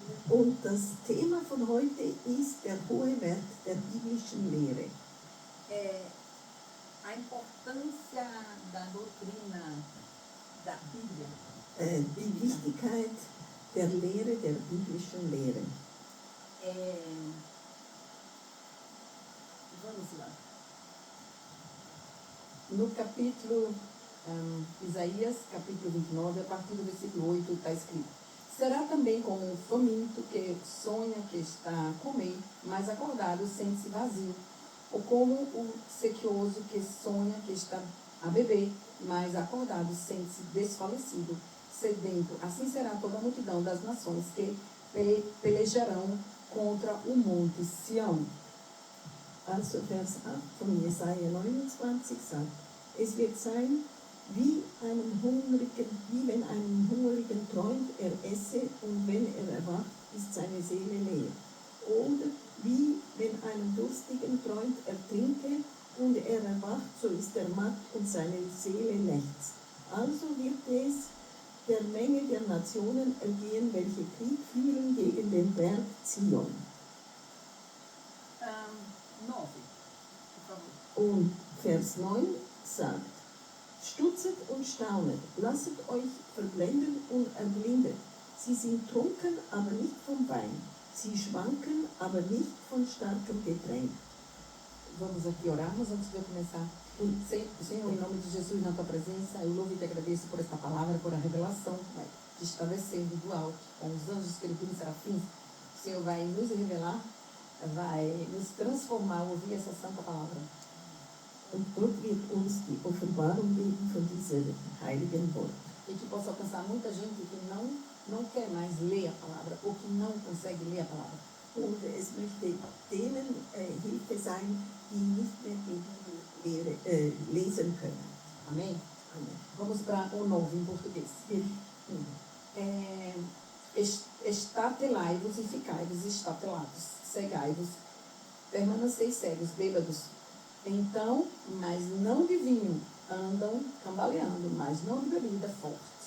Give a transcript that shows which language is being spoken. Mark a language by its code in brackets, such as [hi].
[de] Und das Thema von heute ist der hohe Wert der biblischen Lehre. [pt] A importância da doutrina da Bíblia. [de] Die Wichtigkeit der Lehre, der biblischen Lehre. [pt] Vamos lá. No capítulo Isaías, capítulo 29, a partir do versículo 8, está escrito: será também como um faminto que sonha que está a comer, mas acordado sente-se vazio, ou como o sequioso que sonha que está a beber, mas acordado sente-se desfalecido, sedento. Assim será toda a multidão das nações que pelejarão contra o monte Sião. [de] Also Vers 8 von Jesaja 29 sagt, es wird sein, wie wenn einem Hungrigen träumt, er esse, und wenn er erwacht, ist seine Seele leer. Oder wie wenn einem Durstigen träumt, er trinke, und er erwacht, so ist er matt und seine Seele lechzt. Also wird es der Menge der Nationen ergehen, welche Krieg führen gegen den Berg Zion. [pt] 9, por favor. [de] Und Vers 9 sagt, stutzet und staunet, lasset euch verblenden und erblindet. Sie sind trunken, aber nicht vom Wein. Sie schwanken, aber nicht von starkem Getränk. [pt] Vamos aqui orarmos antes de eu começar. Senhor, em nome de Jesus, na tua presença, eu louvo e te agradeço por esta palavra, por a revelação que está descendo do alto, com os anjos, querubins, serafins. O Senhor vai nos revelar, vai nos transformar ao ouvir essa santa palavra. [de] Und Gott wird uns die Offenbarung geben von diesem heiligen Wort. [pt] E que possa alcançar muita gente que não quer mais ler a palavra, ou que não consegue ler a palavra. [de] Und es möchte denen Hilfe sein, die nicht mehr die Bibel lesen können. [pt] Amém? [de] Amen. [pt] Vamos para o 9 em português. Estatelai-vos e ficai-vos estatelados, cegai-vos, permaneceis cegos, bêbados. Então, mas não de vinho, andam cambaleando, mas não de bebida forte.